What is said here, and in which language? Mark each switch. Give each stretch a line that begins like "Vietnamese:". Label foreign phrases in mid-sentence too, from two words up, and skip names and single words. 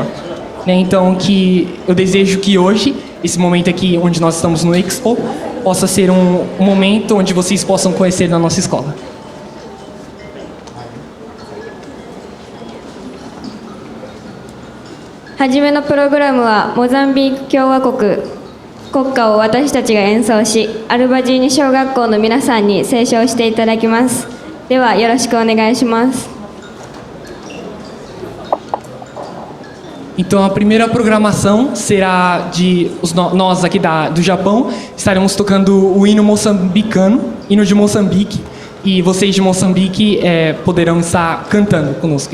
Portuguese: Então, eu desejo que hoje, esse momento aqui onde nós estamos no Expo, possa ser um momento onde vocês possam conhecer da nossa escola.
Japanese: はじめのプログラムはモザンビーク共和国国歌を私たちが演奏し、アルバジーニ小学校の皆さんに斉唱していただきます。ではよろしくお願いします。
Portuguese: Então a primeira programação será nós aqui do Japão estaremos tocando o hino moçambicano, hino de Moçambique, e vocês de Moçambique poderão estar cantando conosco.